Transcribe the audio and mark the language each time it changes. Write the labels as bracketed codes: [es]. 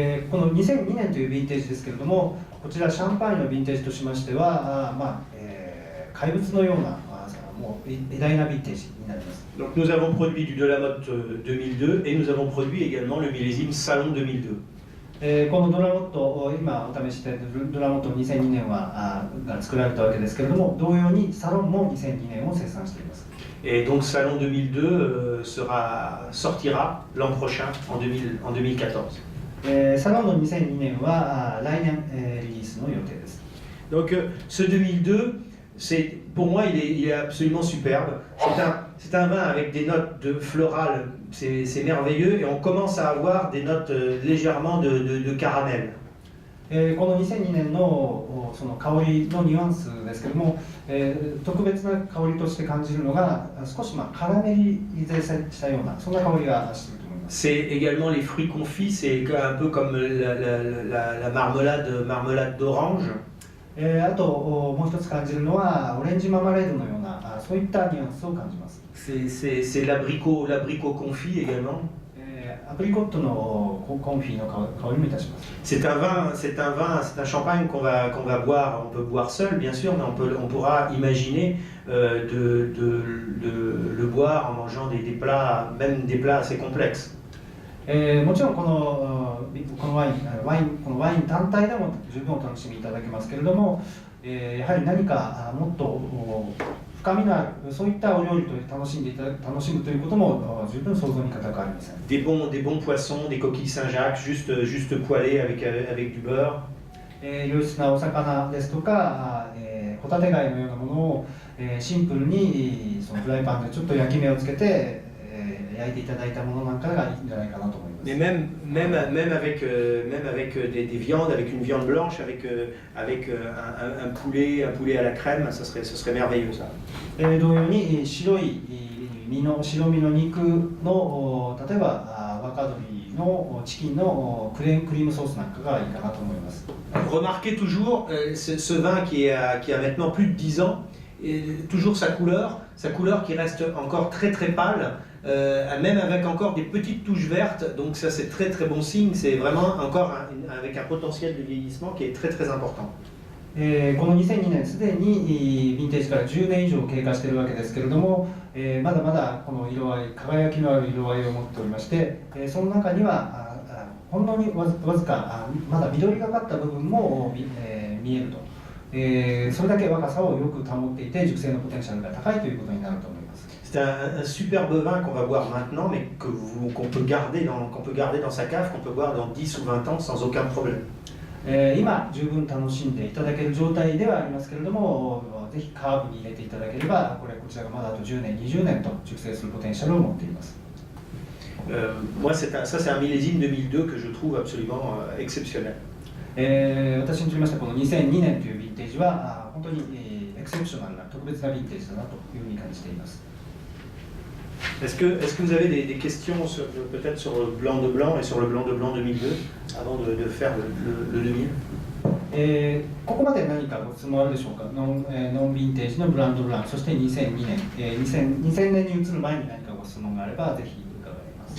[ja] この2002年というヴィンテージですけれども、こちらシャンパーニュのヴィンテージとしましては、怪物のようなもう偉大なヴィンテージになります。 [fr] Donc nous avons produit du Delamotte 2002 et nous avons produit également le millésime Salon 2002. [ja] このドラモット、今お試しでドラモット2002年が作られたわけですけれども、同様にサロンも2002年を生産しています。 [fr] Et donc Salon 2002 sortira l'an prochain en 2014. [ja] サロンの2002年は来年リリースの予定です。 [fr] Donc ce 2002, pour moi, il est absolument superbe. C'est un vin avec des notes de florales, c'est merveilleux, et on commence à avoir des notes légèrement de caramel. [ja] この2002年のその香りのニュアンスですけれども、特別な香りとして感じるのが少しカラメリゼしたようなそんな香りがしていると思います。 [fr] C'est également les fruits confits, c'est un peu comme la marmelade d'orange. [ja] あともう一つ感じるのはオレンジママレードのようなそういったニュアンスを感じます。 [fr] C'est l'abricot confit également. [ja] アプリコットのコンフィの香りもいたします。 [fr] C'est un champagne qu'on va boire, on peut boire seul bien sûr, mais on pourra imaginer de le boire en mangeant des plats, même des plats assez complexes. [ja] もちろんこのワイン単体でも十分お楽しみいただけますけれども、やはり何かもっと深みのあるそういったお料理と楽しむということも十分想像に難くありません。 [fr] Des bons poissons, des coquilles Saint-Jacques, juste poêlées avec du beurre. [ja] 良質なお魚ですとか、ホタテ貝のようなものをシンプルにそのフライパンでちょっと焼き目をつけて焼いていただいたものなんかがいいんじゃないかなと思います。 [fr] Mais même avec des viandes, avec une viande blanche, avec un poulet à la crème, ça serait merveilleux ça. [ja] 同様に白身の肉の例えば若鶏のチキンのクリームソースなんかがいいかなと思います。 [fr] Remarquez toujours ce vin qui a maintenant plus de 10 ans, et toujours sa couleur qui reste encore très très pâle, même avec encore des petites touches vertes, donc ça c'est très très bon signe, c'est vraiment encore avec un potentiel de vieillissement qui est très très important. [ja] この2002年すでにヴィンテージから10年以上経過しているわけですけれども、まだまだこの色合い、輝きのある色合いを持っておりまして、その中にはほんのにわずかまだ緑がかった部分も見えると、それだけ若さをよく保っていて熟成のポテンシャルが高いということになると思います。 [fr] C'est un superbe vin qu'on va boire maintenant, mais qu'on peut garder dans sa cave, qu'on peut boire dans 10 ou 20 ans sans aucun problème. [ja] 今十分楽しんでいただける状態ではありますけれども、ぜひカーブに入れていただければこちらがまだあと10年20年と熟成するポテンシャルを持っています。 [fr] Moi ça c'est un millésime 2002 que je trouve absolument exceptionnel. [ja] 私にとりましてこの2002年というヴィンテージは本当にエクセプショナルな特別なヴィンテージだなというふうに感じています。 [fr] Est-ce que vous avez des questions peut-être sur le blanc de blanc et sur le blanc de blanc 2002 avant de faire le 2000? [ja] ここまで何かご質問あるでしょうか。ノンヴィンテージのブランドブラン、そして2002年、2000年に移る前に何かご質問があればぜひ伺います。